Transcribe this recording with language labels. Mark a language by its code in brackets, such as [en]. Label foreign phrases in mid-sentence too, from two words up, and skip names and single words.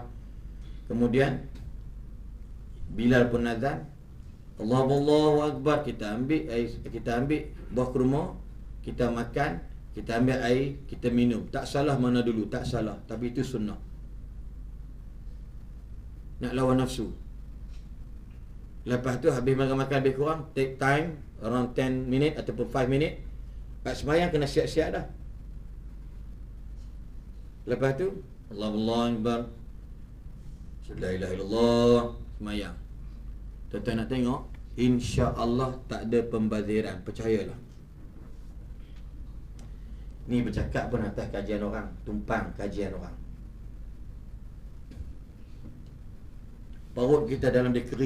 [ms] Kemudian Bilal pun azan, [ar] الله أكبر, [ms] kita ambil buah kurma, kita makan, kita ambil air, kita minum. Tak salah mana dulu, tak salah, tapi itu sunnah. Nak lawan nafsu. Lepas tu habis makan lebih kurang, [en] take time around [ms] 10 minit ataupun 5 minit. Kat sembahyang kena siap-siap dah. Lepas tu [ar] الله أكبر، لا إله إلا الله, [ms] sembahyang. Tuan-tuan nak tengok, insya-Allah tak ada pembaziran, percayalah. Ni bercakap pun atas kajian orang, tumpang kajian orang. Perut kita dalam dia kering.